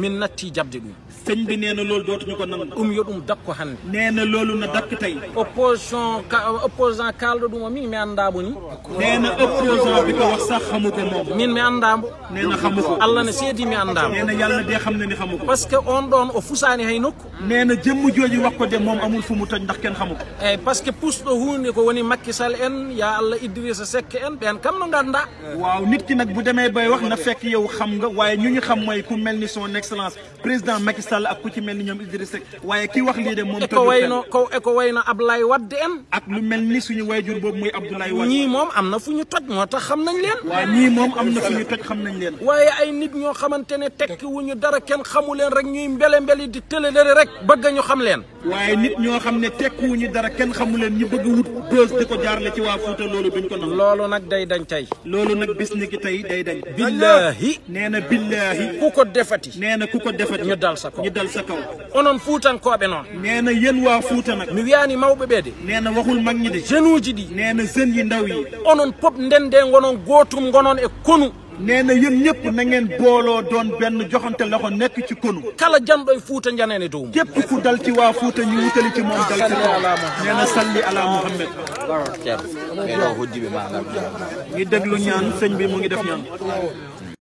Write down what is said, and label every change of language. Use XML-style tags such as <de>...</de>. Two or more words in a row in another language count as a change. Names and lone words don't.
<ff>min natti jabde ɗum</ff> <wo>sëñ bi nee na loolu dootuñu ko nangu</wo> <ff>ɗum yo ɗum dakko hannde</ff> <wo>nee na loolu na dakk tey</wo> <ff>opposant kalɗo ɗum o min mi anndamo ni</ff> <wo>nee na opposant bi ko wax sax xamu ko moom</wo> <ff>min mi anndamo</ff> <wo>nee na xamu ko</wo> <ff>Allah ne seedi mi anndamo</ff> <wo>nee na yàlla de xam na ni xamu ko</wo> <fr>par ce que</fr> <ff>on ɗon o fusani hay nokku</ff> <wo>nee na jëmm jooju wax ko de moom amul fu mu toj ndax kenn xamu ko</wo> <ff>eyyi</ff> <fr>par ce que</fr> <ff>pusɗo hunde ko woni Macky Sall en ya Allah Idrissa Seck en ɓen kam no ganda</ff> <wo>waaw nit ki nag bu demee bay wax na fekk yow xam nga waaye ñu xam mooy ku mel ni</wo> <fr>son excellence président</fr> <wo>Macky Sall ak ku ci mel ni ñoom Idrissa Seck waaye ki wax lii de moom</wo> <ff>ko wayno Ablaye Wade en</ff> <wo>ak lu mel ni suñu wayjur boobu muy Abdoulaye Wade ñii moom am na fu ñu toj moo tax xam nañ leen waaw ñii moom am na fu ñu toj xam nañ leen waaye ay nit ñoo xamante ne tekki wuñu dara kenn xamu leen rek ñuy mbeli di tëlelëri rek bëgg ñu xam leen waaye nit ñoo xam ne tekki wuñu dara kenn xamu leen ñu bëgg wut bës di ko jaarale ci waa Fuuta loolu duñ ko nangu loolu nag day dañ tey loolu nag bis ni ki tey day dañ billahi nee na billahi ku ko defati nee na ku ko defati</wo> <ff>ñu dal sa kaw onon fuutankoɓe noon</ff> <wo>nee na yéen waa Fuuta nag</wo> <ff>mi wiyani mawɓe ɓe de</ff> <wo>nee na waxul mag ñi de</wo> <ff>jeune uji ɗi</ff> <wo>nee na jeunes yi ndaw yi</wo> <ff>onon pop ndende gonon gootum gonon e konu</ff> <wo>nee na yéen ñëpp na ngeen booloo doon benn joxante loxo nekk ci konu</wo> <ff>kala janɗo e Fuuta janene dow</ff> <wo>képp ku dal ci waa Fuuta ñu wutali ci moom dal ci nee na</wo> <ar>salli ala Muhammad</ar> <ff>Ceerno ɓeɗo hoddiɓe ma</ff> <wo>ngi déglu ñaan sëñ bi mu ngi def ñaan</wo>